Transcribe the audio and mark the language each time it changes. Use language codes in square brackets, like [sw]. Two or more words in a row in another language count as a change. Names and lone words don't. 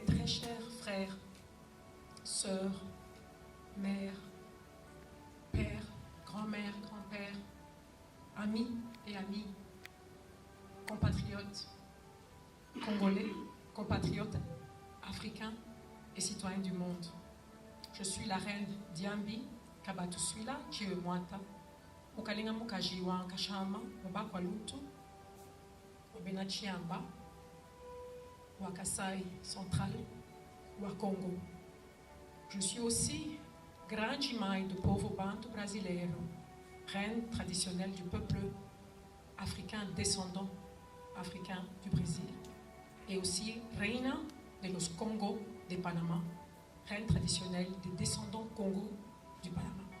[fr] chers frères, sœurs, mères, pères, grand-mères, grands-pères, amis et amies, compatriotes congolais, compatriotes africains et citoyens du monde. Je suis la reine Diambi Kabatuswila Chiwemwata, Mukalinga Mukajiwa Nkashama, Mubakwa Lutu, Obena Chiamba, wa Kasai central, wa Congo. Je suis aussi Grand Jimai de [pt] Povo Bantu Brasileiro, [fr] reine traditionnelle du peuple africain descendant africain du Brésil, et aussi [es] Reina de los Congo de Panama, [fr] reine traditionnelle des descendants Congo du Panama.